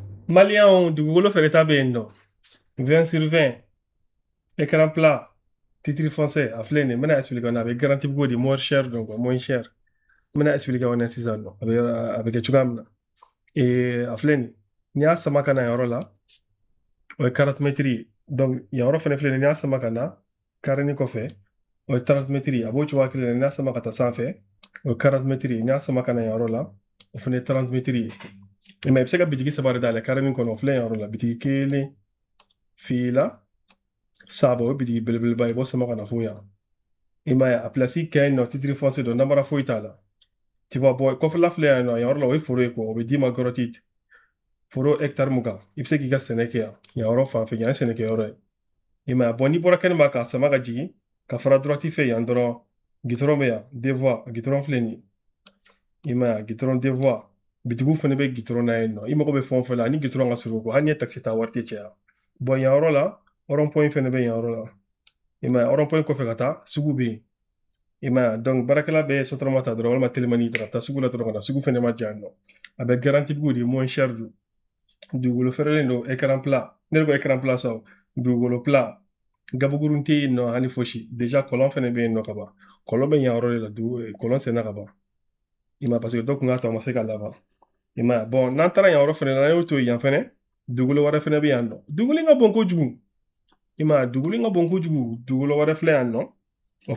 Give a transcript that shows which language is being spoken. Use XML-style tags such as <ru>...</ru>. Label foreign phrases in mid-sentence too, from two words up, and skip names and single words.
<bm>Malien dugukolo fɛnɛ ta bɛ yen nɔ</bm> <fr>20 sur 20 écran plat titre français</fr> <bm>a filɛ nin ye n bɛna expliquer a bɛ garanti ko di</bm> <fr>moins cher donc moins cher</fr> <bm>n bɛna expliquer aw ɲɛna sisan nɔ a bɛ kɛ cogoya min na a filɛ nin n'i y'a sama ka na yɔrɔ la o ye 40 mètres ye donc yan yɔrɔ fɛnɛ filɛ nin n'i y'a sama ka na carré kɔfɛ o ye 30 mètres ye a b'o cogoya kelen na n'i y'a sama ka taa sanfɛ o ye 40 mètres ye n'i y'a sama ka na yan yɔrɔ la o fɛnɛ ye 30 mètres ye mais i bɛ se ka bitigi saba de dayɛlɛ carré kɔnɔ o filɛ yan yɔrɔ la bitigi kelen fila saba o ye bitigi belebeleba ye i b'o sama ka na fo yan i m'a ye a pilasi kɛ yen nɔ</bm> <fr>titre foncier</fr> <bm>dɔ namara foyi t'a la</bm> <fr>tu vois</fr> <bm>bɔ kɔfɛla filɛ yan nɔ yan yɔrɔ la o ye foro ye quoi o bɛ d'i ma gratuite foro hectare mugan i bɛ se k'i ka sɛnɛ kɛ yan yan yɔrɔ fan fɛ yan ye sɛnɛkɛyɔrɔ ye i m'a ye bɔn n'i bɔra kɛnɛma k'a sama ka jigin ka fara droite fɛ yan dɔrɔn gitɔrɔn bɛ yan</bm> <fr>deux voies</fr> <bm>gitɔrɔn filɛ nin ye i m'a ye gitɔrɔn</bm> <fr>deux voies</fr> <bm>bitigiw fɛnɛ bɛ gitɔrɔn na yen nɔ i mago bɛ fɛn o fɛn la ani gitɔrɔn ka surun hali n'i ye taxi ta wari tɛ caya bɔn yan yɔrɔ la</bm> <fr>rond point</fr> <bm>fɛnɛ bɛ yan yɔrɔ la i m'a ye</bm> <fr>rond point</fr> <bm>kɔfɛ ka taa sugu bɛ yen i m'a ye donc baarakɛla bɛ sotarama ta dɔrɔn walima telimani ta ka taa sugu la dɔrɔn ka na sugu fɛnɛ ma jan nɔ a bɛ garanti bugu de</bm> <fr>moins cher</fr> <bm>don dugukolo fɛrɛlen don</bm> <fr>écran plat</fr> <bm>ne de ko</bm> <fr>écran plat</fr> <bm>sa dugukolo plat gabukurun tɛ yen nɔ hali fosi déjà kɔlɔn fɛnɛ bɛ yen nɔ ka ban kɔlɔn bɛ yan yɔrɔ de la kɔlɔn senna ka ban i m'a ye</bm> <fr>parce que</fr> <bm>dɔ kun k'a to a ma se ka laban i m'a ye bɔn n'an taara yan yɔrɔ fɛnɛ na an y'o to yan fɛnɛ dugukolo wɛrɛ fɛnɛ bɛ yan nɔ dugukolo in ka bon kojugu i m'a ye dugukolo in ka bon kojugu dugukolo wɛrɛ filɛ yan nɔ o</bm>